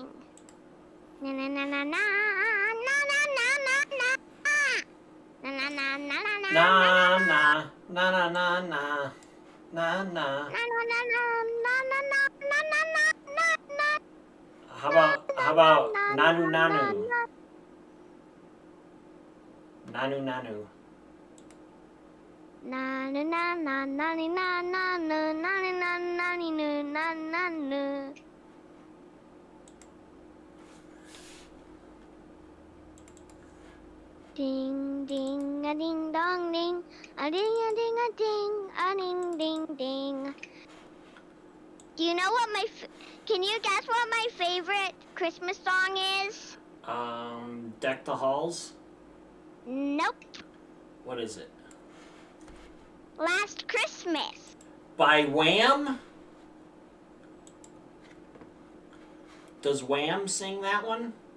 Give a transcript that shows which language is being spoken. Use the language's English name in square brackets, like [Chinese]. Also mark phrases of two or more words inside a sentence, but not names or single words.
[English] Na na na na na na na na na na na na na na na Na na na na na na na na. How about nanu nanu? Nanu nanu. Na na na na na na na na na na na na na. Ding ding a ding dong ding, a ding a ding a ding, a ding ding ding. Do you know what can you guess what my favorite Christmas song is? Deck the Halls? Nope. What is it? Last Christmas. By Wham? Does Wham sing that one?